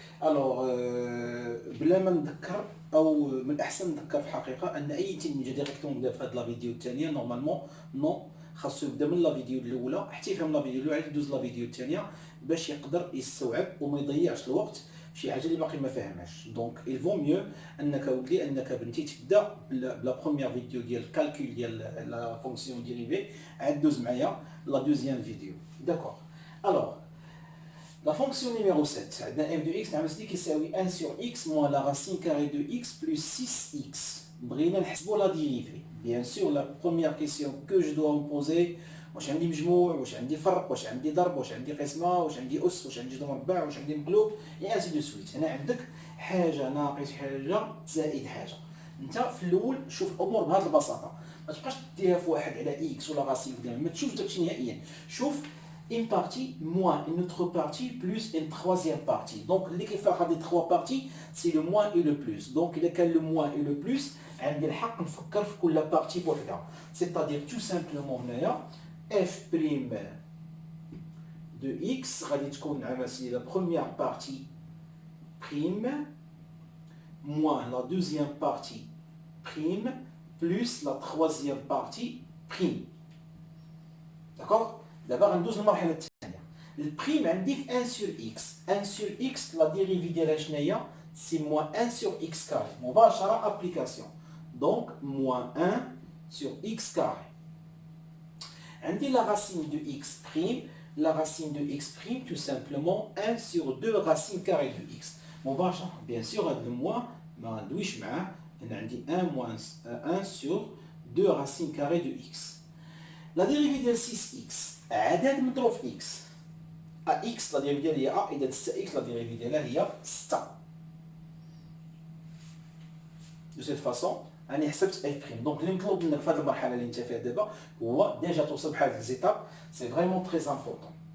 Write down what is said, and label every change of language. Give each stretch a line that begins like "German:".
Arabic: الوغ بلا ما نذكر او من الاحسن نذكر في الحقيقه ان اي تلميذ ديريكتوم بدا في هذه لا فيديو الثانيه نورمالمون نو خاصو يبدا من لا فيديو الاولى حتى يفهم لا فيديو الاولى يدوز لا فيديو الثانيه باش يقدر يستوعب وما يضيعش الوقت شي حاجه اللي باقي ما فاهمهاش. دونك
French: il vaut mieux
Arabic: انك ولدي انك بنتي تبدا بلا بروميير فيديو ديال الكالكول ديال لا فونكسيون ديريفي عاد دوز معايا لا دوزيام فيديو.
French: داكوغ. الوغ la fonction numéro 7
Arabic: عندنا
French: f de x نعمل كيساوي 1 sur x moins la racine carrée de x plus 6x.
Arabic: بغينا نحسبوا لا ديريفي.
French: bien sûr la première question que je dois me poser
Arabic: واش عندي مجموع واش عندي فرق واش عندي ضرب واش عندي قسمه واش عندي اس واش عندي جذر مربع واش عندي مقلوب اي انسي دو سويت. هنا عندك حاجه ناقص حاجه زائد حاجه. انت في الاول شوف الامور بهذه البساطه ما تبقاش ديرها في واحد على اكس ولا راسين ديال ما تشوفش داكشي نهائيا. شوف
French: une partie moins une autre partie plus une troisième partie. Donc l'équivalent des trois parties c'est le moins et le plus. Donc il y a le moins et le plus
Arabic: عندي الحق نفكر في كل بارتي بوحدها.
French: c'est-à-dire tout simplement هنايا f' de x
Arabic: غادي تكون عماسي
French: la première partie prime moins la deuxième partie prime plus la troisième partie prime. d'accord.
Arabic: دابا غندوز للمرحله الثانيه. البريم عندي في 1 sur x. 1 sur x لا ديريفي ديالها شناهي سي moins 1 sur x كاري مباشره ابليكاسيون.
French: دونك moins 1 sur x carré.
Arabic: عندي
French: la racine de x prime. La racine de x prime tout simplement 1 sur 2 racines carrées de x.
Arabic: مباشرة
French: bien sûr
Arabic: هذا الموا ما غندويش معاه. هنا عندي
French: 1 moins 1 sur 2 racines carrées de x. La dérivée
Arabic: ديال 6x عدد مضروب في x. x لا ديريفي ديالها هي a اذا 6x لا ديريفي ديالها هي 6.
French: de cette façon
Arabic: راني حسبت اف بريم. دونك اللي مطلوب منك في هذه المرحله اللي انت فيها دابا هو ديجا توصل بحال هاد ليزيتاب سي فريمون تري امبورطون.